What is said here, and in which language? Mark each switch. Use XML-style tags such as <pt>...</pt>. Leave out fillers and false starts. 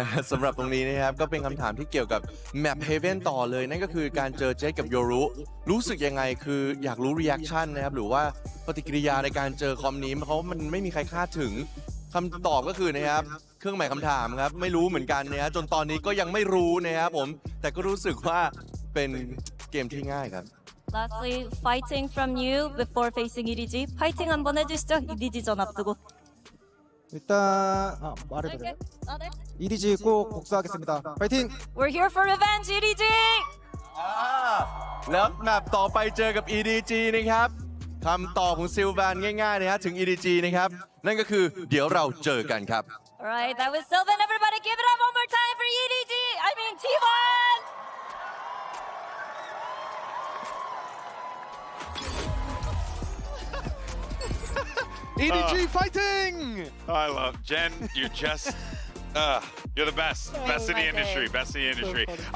<th>สำหรับตรงนี้นะครับก็เป็นคำถามที่เกี่ยวกับแมป Haven ต่อเลยนั่นก็คือการเจอเจกับโยรุรู้สึกยังไงคืออยากรู้ reaction นะครับหรือว่าปฏิกิริยาในการเจอคอมนี้เพราะมันไม่มีใครคาดถึงคำตอบก็คือนะครับเครื่องหมายคำถามครับไม่รู้เหมือนกันนะจนตอนนี้ก็ยังไม่รู้นะครับผมแต่ก็รู้สึกว่าเป็นเกมที่ง่ายครับ</th> <en>Lastly, fighting from you before facing EDG.</en> <ko>파이팅 한번 해주시죠. EDG 전 앞두고. 일단 말해도 돼요? 네. EDG 꼭 복수하겠습니다. 파이팅!</ko> <en>We're here for revenge, EDG.</en> <th>แล้วแมปต่อไปเจอกับ EDG นะครับคำตอบของซิลแวนง่ายๆนะฮะถึง EDG นะครับนั่นก็คือเดี๋ยวเราเจอกันครับ</th> <en>Alright, that was Sylvan. Everybody give it up one more time for EDG. I mean T1. EDG fighting! I love Jen. You're just, you're the best. Best in the industry. Best in the industry.</en>